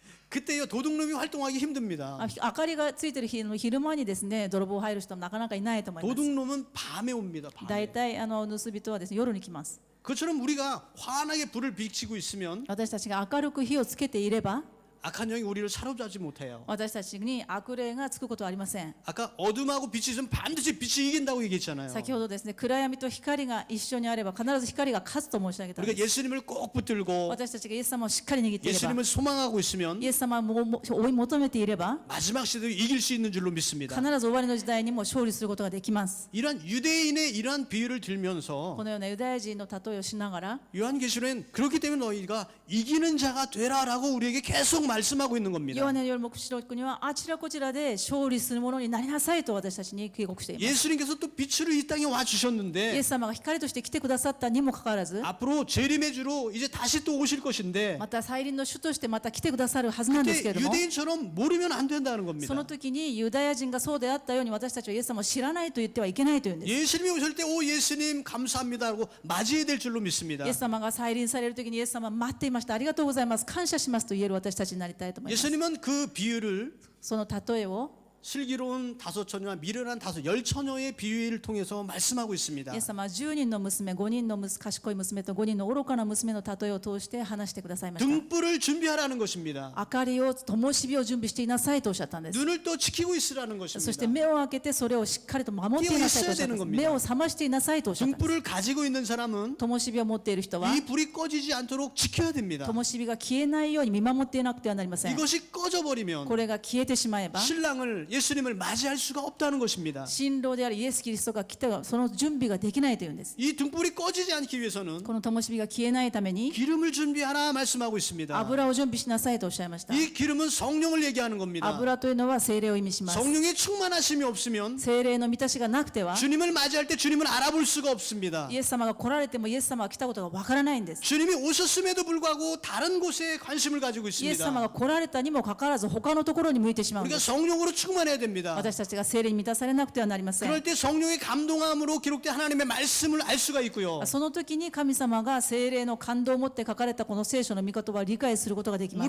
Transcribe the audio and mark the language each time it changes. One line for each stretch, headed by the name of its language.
Korean: 그때요 도둑놈이 활동하기 힘듭니다.
Japanese: 明かりがついてる日の昼間にですね泥棒入る人もなかなかいないと思います。
Korean: 도둑놈은 밤에 옵니다.
Japanese: 大
Korean: 밤에.
Japanese: 体盗人はですね夜に来ます。
Korean: 그처럼 우리가 환하게 불을 비치고 있으면
Japanese: 私たちが明るく火をつけていれば
Korean: 악한 영이 우리를 사로잡지 못해요.
Japanese: 私たちに悪霊がつくことはありません。
Korean: 아까 어둠하고 빛이 있으면 반드시 빛이 이긴다고 얘기했잖아요.
Japanese: 先ほどですね暗闇と光が一緒にあれば必ず光が勝つと申し上げたんで
Korean: 우리가 예수님을 꼭 붙들고
Japanese: 私たちがイエス様をしっかり握っていれば
Korean: 예수님을 소망하고 있으면
Japanese: イエス様を追い求めていれば
Korean: 마지막 시대에 이길 수 있는 줄로 믿습니다.
Japanese: 必ず終わりの時代にも勝利することができます。
Korean: 이러한 유대인의 이러한 비유를
Japanese: こ
Korean: 들면서
Japanese: のようなユダヤ人の例えをしながら
Korean: 요한계시록엔 그렇기 때문에 너희가 이기는 자가 되라라고 우리에게 계속 말씀하고 있는 겁니다.
Japanese: ヨハネによる黙示録にはあちらこちらで勝利するものになりなさいと私たちに警告しています。
Korean: 예수님께서 또 빛으로 이 땅에 와
Japanese: イエ
Korean: 주셨는데
Japanese: ス様が光として来てくださったにもかかわらず
Korean: 앞으로 재림의 주로 이제 다시 또 오실 것인데
Japanese: また再臨の主としてまた来てくださるはずなんですけれ
Korean: 그때
Japanese: ども
Korean: 유대인처럼 모르면 안 된다는
Japanese: そ
Korean: 겁니다.
Japanese: の時にユダヤ人がそうであったように私たちはイエス様を知らないと言ってはいけないというんです。
Korean: 예수님이 오실 때 오 예수님 감사합니다 하고 맞이해야 될 줄로 믿습니다.
Japanese: イエス様が再臨される時にイエス様待っていましたありがとうございます感謝しますと言える私たちになりたいと思います。
Korean: 예수님은 그 비유를
Japanese: その例えを
Korean: 슬기로운 다섯 처녀와 미련한 열 처녀의 비유를 통해서 말씀하고 있습니다.
Japanese: イエス様は10人の娘5人の賢い娘と5人の愚かな娘の例えを通して話してくださいました。
Korean: 등불을 준비하라는 것입니다.
Japanese: 明かりを灯火を準備していなさいとおっしゃったんです。
Korean: 눈을 또 지키고 있으라는
Japanese: そして
Korean: 것입니다.
Japanese: 目を開けてそれをしっかりと守っていなさいとおっしゃったんです。目を覚ましていなさいとおっしゃったんです。
Korean: 등불을 가지고 있는 사람은
Japanese: 灯火を持っている人は
Korean: 이 불이 꺼지지 않도록 지켜야 됩니다.
Japanese: 灯火が消えないように見守っていなくてはなりません。
Korean: 이것이 꺼져버리면
Japanese: これが消えてしまえば
Korean: 신랑을 예수님을 맞이할 수가 없다는 것입니다.
Japanese: 新郎であるイエス・キリストが来てはその準備ができないというんです。
Korean: 이 등불이 꺼지지 않기 위해서는
Japanese: この灯火が消えないために
Korean: 기름을 준비하라 말씀하고 있습니다.
Japanese: 油を準備しなさいとおっしゃいました。
Korean: 이 기름은 성령을 얘기하는 겁니다.
Japanese: 油というのは聖霊を意味します。
Korean: 성령의 충만하심이 없으면
Japanese: 聖霊の満たしがなくては
Korean: 주님을 맞이할 때 주님을 알아볼 수가 없습니다.
Japanese: イエス様が来られてもイエス様が来たことがわからないんです。
Korean: 주님이 오셨음에도 불구하고 다른 곳에 관심을 가지고
Japanese: イエス様
Korean: 있습니다.
Japanese: が来られたにもかかわらず他のところに向いてしまうんで
Korean: 우리가
Japanese: す。
Korean: 성령으로 충만해야 됩니다.
Japanese: 私たちが聖霊に満たされなくてはなりません。
Korean: 그럴 때 성령의 감동함으로 기록된 하나님의 말씀을 알 수가 있고요.
Japanese: その時に神様が聖霊の感動を持って書かれたこの聖書の御言葉を理解することができます。